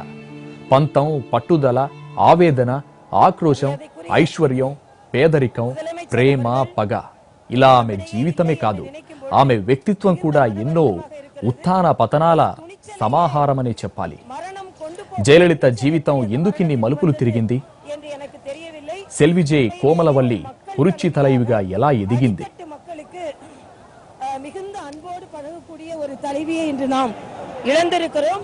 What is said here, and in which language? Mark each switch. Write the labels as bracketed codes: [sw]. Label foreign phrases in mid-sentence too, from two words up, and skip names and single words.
[te] పంతం, పట్టుదల, ఆవేదన, ఆక్రోశం, ఐశ్వర్యం, పేదరికం, ప్రేమ, పగ, ఇలా ఆమె జీవితమే కాదు, ఆమె వ్యక్తిత్వం కూడా ఎన్నో ఉత్థాన పతనాల సమాహారమని చెప్పాలి. జయలలిత జీవితం ఎందుకిన్ని మలుపులు తిరిగింది? సెల్విజే కోమలవల్లి పురుచి తలైవిగా ఎలా ఎదిగింది? [ta] மிகுந்த அன்போடு பழகக்கூடிய ஒரு தலைவியை இன்று நாம் இழந்திருக்கிறோம்.